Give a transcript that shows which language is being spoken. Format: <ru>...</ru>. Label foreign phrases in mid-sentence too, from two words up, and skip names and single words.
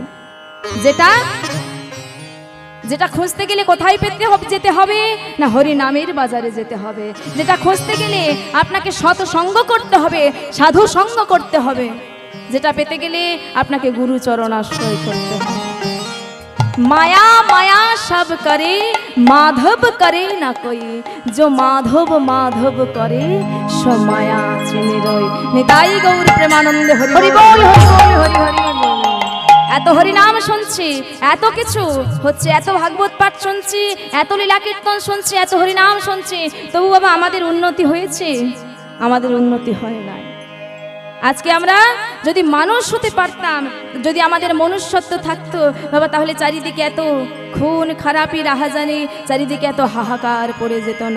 <bn>যেটা যেটা খুঁজতে গেলে কোথায় যেতে হবে না হরি নামের বাজারে যেতে হবে। যেটা খুঁজতে গেলে আপনাকে সৎসঙ্গ করতে হবে, সাধু সঙ্গ করতে হবে। যেটা পেতে গেলে আপনাকে গুরু চরণ আশ্রয় করতে হবে।</bn> <hi>माया माया सब करे माधव करे ना कोई, जो माधव माधव करे सो माया चिने रोई।</hi> <bn>নিতাই গৌর প্রেমানন্দে হরি হরি বোল, হরি বোল, হরি হরি বোল। এত হরি নাম শুনছি, এত কিছু হচ্ছে, এত ভাগবত পাঠ শুনছি, এত লীলা কীর্তন শুনছি, এত হরি নাম শুনছি, তবু বাবা আমাদের উন্নতি হয়েছে? আমাদের উন্নতি হয় না। আজকে আমরা যদি মানুষ হতে পারতাম, যদি আমাদের মনুষ্যত্ব থাকতো বাবা, তাহলে চারিদিকে এত খুন খারাপি রাহাজানি, চারিদিকে এত হাহাকার পড়ে যেত না।</bn>